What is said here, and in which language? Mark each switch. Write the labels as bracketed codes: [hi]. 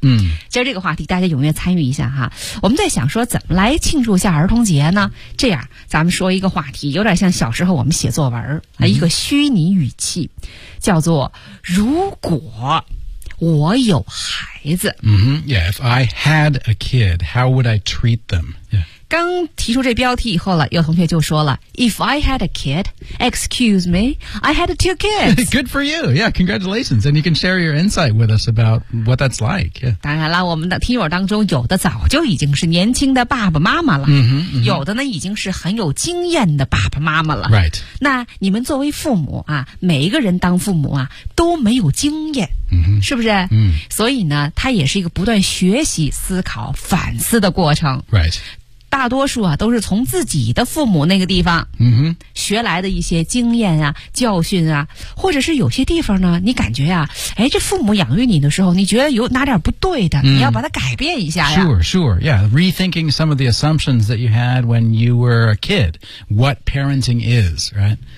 [zh] 今儿这个话题大家踊跃参与一下哈。我们在想说怎么来庆祝一下儿童节呢？这样，咱们说一个话题，有点像小时候我们写作文儿、一个虚拟语气，叫做如果我有孩子。 [en] If I had a kid, how would I treat them? Yeah. [zh] 刚提出这标题以后了，有同学就说了 [en] If I had a kid, excuse me, I had two kids. Good for you. Yeah, congratulations. And you can share your insight with us about what that's like.、Yeah. [zh] 当然了，我们的听友当中有的早就已经是年轻的爸爸妈妈了、有的呢已经是很有经验的爸爸妈妈了。 [en] Right. [zh] 那你们作为父母啊，每一个人当父母啊都没有经验、是不是、所以呢它也是一个不断学习思考反思的过程。 [en] Right. [zh] 大多数啊都是从自己的父母那个地方学来的一些经验啊教训啊，或者是有些地方呢你感觉啊，哎，这父母养育你的时候你觉得有哪点不对的、你要把它改变一下呀。 [en] Rethinking some of the assumptions that you had when you were a kid, what parenting is, right?